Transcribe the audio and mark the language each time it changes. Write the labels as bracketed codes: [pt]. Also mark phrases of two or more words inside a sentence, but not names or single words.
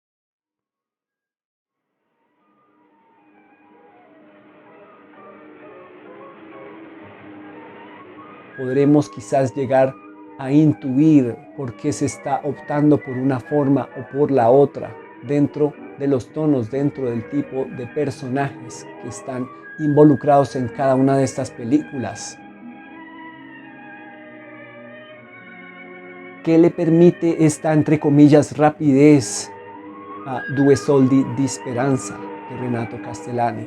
[es] Podremos quizás llegar a intuir por qué se está optando por una forma o por la otra dentro de los tonos dentro del tipo de personajes que están involucrados en cada una de estas películas. ¿Qué le permite esta, entre comillas, rapidez a [it] Due soldi di speranza [es] de Renato Castellani?